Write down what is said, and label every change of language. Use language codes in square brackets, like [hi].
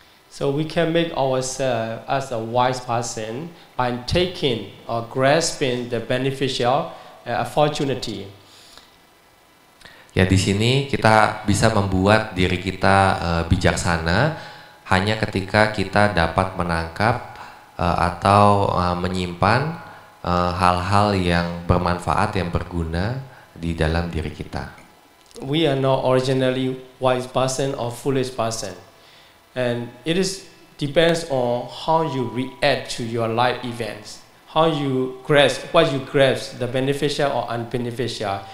[en] So we can make ourselves as a wise person by taking or grasping the beneficial opportunity. [id] Ya, di sini kita bisa membuat diri kita bijaksana hanya ketika kita dapat menangkap atau menyimpan hal-hal yang bermanfaat, yang berguna di dalam diri kita. [en] We are not originally wise person or foolish person, and it depends on how you react to your life events, how you grasp the beneficial or unbeneficial.